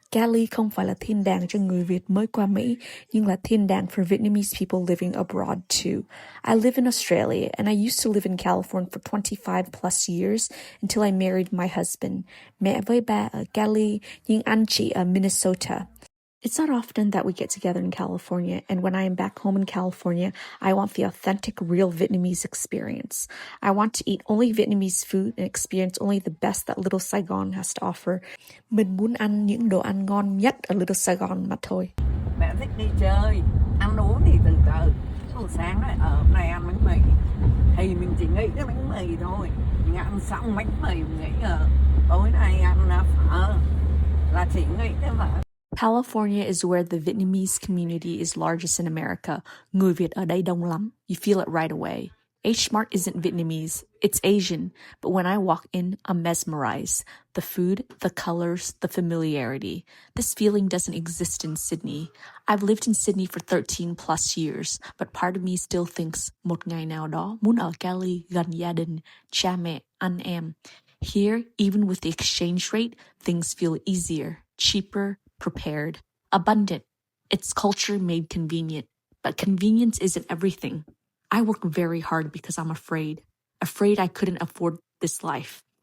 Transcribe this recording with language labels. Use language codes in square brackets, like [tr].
[vi] Cali không phải là thiên đàng cho người Việt mới qua Mỹ, nhưng là thiên đàng [en] for Vietnamese people living abroad too. I live in Australia, and I used to live in California for 25 plus years until I married my husband. [vi] Mẹ với ba ở Cali, nhưng anh chị ở Minnesota. [en] It's not often that we get together in California, and when I am back home in California, I want the authentic, real Vietnamese experience. I want to eat only Vietnamese food and experience only the best that Little Saigon has to offer. [vi] Mình muốn ăn những đồ ăn ngon nhất ở Little Saigon mà thôi. Mẹ thích đi chơi, ăn uống thì từ từ. Lúc sáng này, hôm nay ăn bánh mì, thì mình chỉ nghĩ tới bánh mì thôi. Mình ăn xong bánh mì, mình nghĩ tối nay ăn phở, là chỉ nghĩ tới phở. [en] California is where the Vietnamese community is largest in America. [vi] Người Việt ở đây đông lắm. [en] You feel it right away. H-Mart isn't Vietnamese, it's Asian, but when I walk in, I'm mesmerized. The food, the colors, the familiarity. This feeling doesn't exist in Sydney. I've lived in Sydney for 13 plus years, but part of me still thinks [vi] một ngày nào đó muốn ở Cali gần gia đình, cha mẹ, anh em. [en] Here, even with the exchange rate, things feel easier, cheaper, prepared, abundant. It's culture made convenient, but convenience isn't everything. I work very hard because I'm afraid I couldn't afford this life.